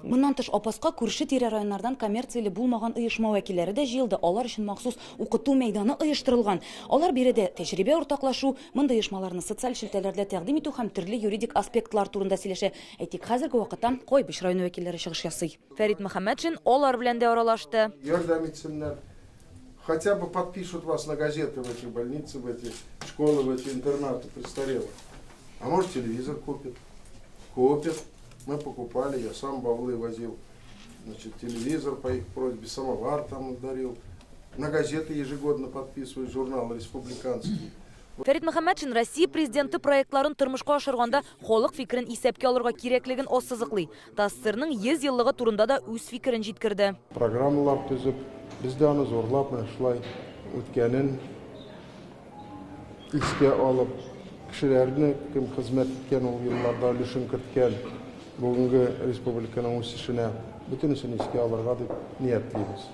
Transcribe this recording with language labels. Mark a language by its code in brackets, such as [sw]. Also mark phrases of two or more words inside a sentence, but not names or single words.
[tt] Моннан тыш Апаска күрше тирә районнардан коммерцияле булмаган оешма вәкилләре дә җыелды. Алар өчен махсус укыту мәйданы оештырылган. Алар биредә тәҗрибә уртаклашу, монда оешмаларны социаль шелтәләрдә тәкъдим итү һәм төрле юридик аспектлар турында сөйләшә. Әйтик, хәзерге вакытта Койбыш районы вәкилләре чыгыш ясый. Фәрит Мөхәммәтшин алар белән дә аралашты. Ярдәм итсеннәр. [ru] Хотя бы подпишут вас на газеты в эти больницы, в эти школы, в эти интернаты престарелых. А может, телевизор купят? Купят. Мы покупали, я сам баулы возил. Значит, телевизор по их просьбе, самовар там дарил. На газеты ежегодно подписывают, журнал республиканский. [tt] Фәрит Мөхәммәтшин Россия президенты проектларын тормышка ашырганда халык фикерен исәпкә алырга кирәклеген ассызыклый. ТАССРның 100 еллыгы турында да үз фикерен җиткерде. Программалар төзеп, бездә аны зурлап, шулай үткәнен искә алып, кешеләрне кем хезмәт иткән ул елларда өлешен керткән бүгенге республиканың үсешенә бөтенесен искә алырга дип ниятлибез.